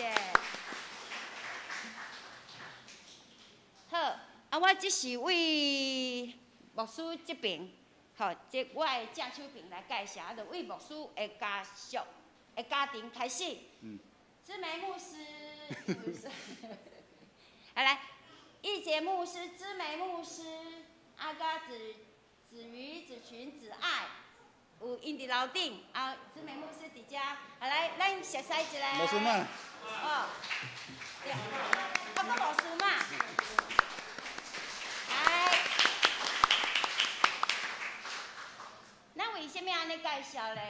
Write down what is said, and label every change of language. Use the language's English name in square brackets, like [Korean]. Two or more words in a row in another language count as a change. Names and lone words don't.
[Min Nan Chinese] 好，我即是为牧师这边，即我的正手边来介绍，就为牧师的家庭开始。知梅牧师，来，义杰牧师、知梅牧师、子瑜、子群、子爱，有因伫楼顶，知梅牧师伫遮，来，咱熟悉一下。牧师嘛。对，搁牧师嘛。咱为什么安尼介绍咧？